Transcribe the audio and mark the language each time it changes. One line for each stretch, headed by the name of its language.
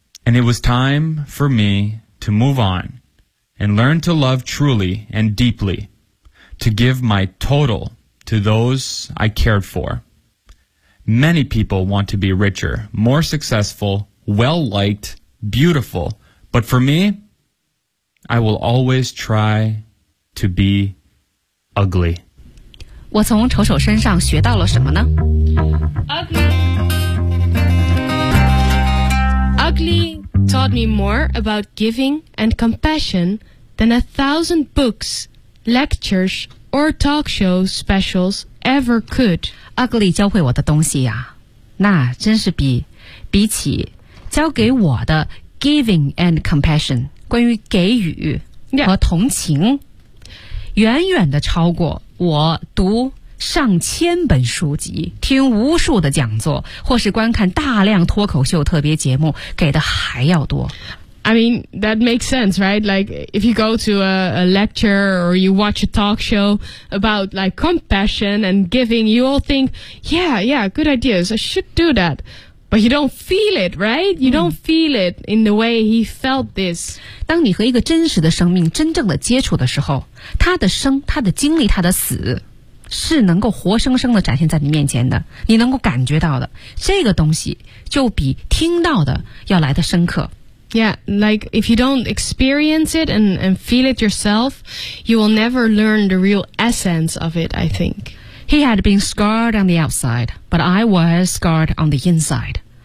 English: And it was time for me to move on and learn to love truly and deeply, to give my total to those I cared for. Many people want to be richer, more successful, well-liked, beautiful. But for me, I will always try to be ugly.
Chinese: 我从丑丑身上学到了什么呢？
English: Ugly taught me more about giving and compassion than 1,000 books, lectures, or talk show specials ever could.
Chinese: Ugly 教会我的东西呀、啊，那真是比起教给我的
English: giving and compassion
Chinese: 关于给予和同情、
English: yeah.
Chinese: 远远的超过我读上千本书籍听无数的讲座或是观看大量脱口秀特别节目给的还要多。
English: I mean, that makes sense, right? Like, if you go to a lecture or you watch a talk show about, like, compassion and giving, you all think, yeah, good ideas, I should do that. But you don't feel it, right? You don't feel it in the way he felt this.
Chinese: 当你和一个真实的生命真正的接触的时候，他的生，他的经历，他的死，是能够活生生的展现在你面前的，你能够感觉到的，这个东西就比听到的要来的深刻。
English: Yeah, like if you don't experience it and feel it yourself, you will never learn the real essence of it, I think. He had been scarred on the outside, but I was scarred on the inside.